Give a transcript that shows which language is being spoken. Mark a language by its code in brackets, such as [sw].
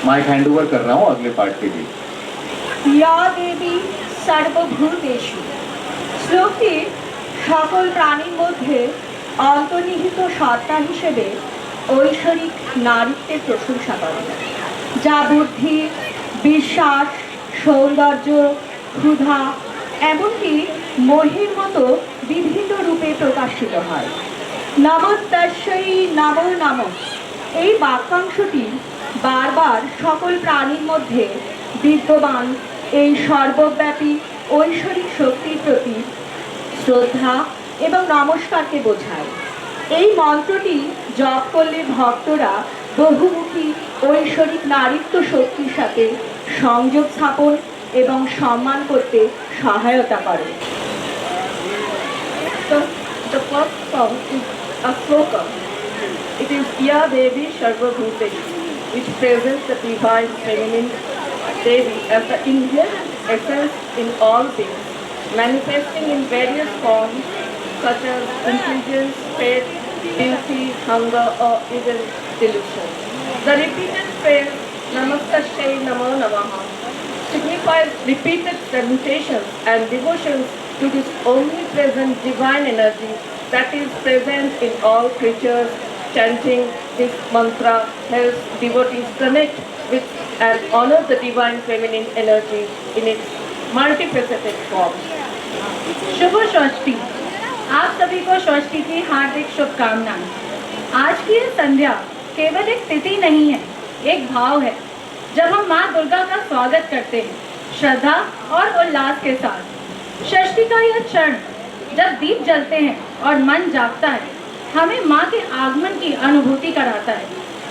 [hi] Mic hand over कर रहा हूँ अगले पार्ट के लिए। [sa] या देवी सर्वभूतेषु [bn] শ্লোকটি সকল প্রাণীর মধ্যে অন্তর্নিহিত সত্তা হিসেবে ঐশ্বরিক নারীত্বের প্রশংসা করে, যা বুদ্ধি, বিশ্বাস, সৌন্দর্য, ক্ষুধা এমনকি মোহের মতো বিভিন্ন রূপে প্রকাশিত হয়। [sa] নমস্তস্যৈ নমো নমঃ [bn] এই বাক্যাংশটি বারবার সকল প্রাণীর মধ্যে বিদ্যমান এই সর্বব্যাপী ঐশ্বরিক শক্তির প্রতি শ্রদ্ধা এবং নমস্কারকে বোঝায়। এই মন্ত্রটি জপ করলে ভক্তরা বহুমুখী ঐশ্বরিক নারীত্ব শক্তির সাথে সংযোগ স্থাপন এবং সম্মান করতে সহায়তা করে। [en] So the first song is a sloka. It is Ya Devi Sarvabhuteshu, which presents the divine feminine Devi as the inherent essence in all things, manifesting in various forms such as intelligence, faith, beauty, hunger, or even delusion. The repeated phrase Namastashay Namo Namaha signifies repeated salutations and devotions to this omnipresent divine energy that is present in all creatures. Chanting this mantra helps devotees connect with and honor the divine feminine energy in its multifaceted form. [hi] शुभ षष्ठी। आप सभी को षष्ठी की हार्दिक शुभकामनाएं। आज की यह संध्या केवल एक तिथि नहीं है, एक भाव है। जब हम माँ दुर्गा का स्वागत करते हैं श्रद्धा और उल्लास के साथ, षष्ठी का यह क्षण जब दीप जलते हैं और मन जागता है, हमें माँ के आगमन की अनुभूति कराता है।